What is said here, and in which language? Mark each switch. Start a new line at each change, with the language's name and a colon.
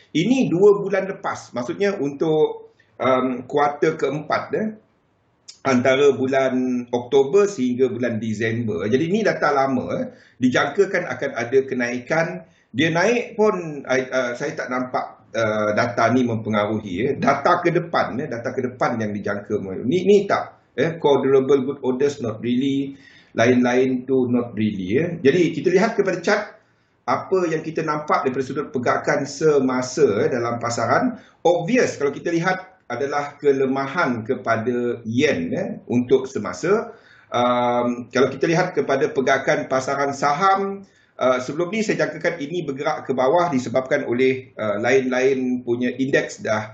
Malay: Ini 2 bulan lepas. Maksudnya untuk kuartal keempat antara bulan Oktober sehingga bulan Disember. Jadi ini data lama. Dijangkakan akan ada kenaikan. Dia naik pun saya tak nampak data ni mempengaruhi. Data ke depan yang dijangka. Ni tak.
English: Core durable good orders not really.
Malay: Lain-lain tu not really. Jadi kita lihat kepada chart apa yang kita nampak daripada sudut pergerakan semasa dalam pasaran. Obvious kalau kita lihat adalah kelemahan kepada yen untuk semasa. Kalau kita lihat kepada pergerakan pasaran saham, sebelum ni saya jangkakan ini bergerak ke bawah disebabkan oleh lain-lain punya indeks dah.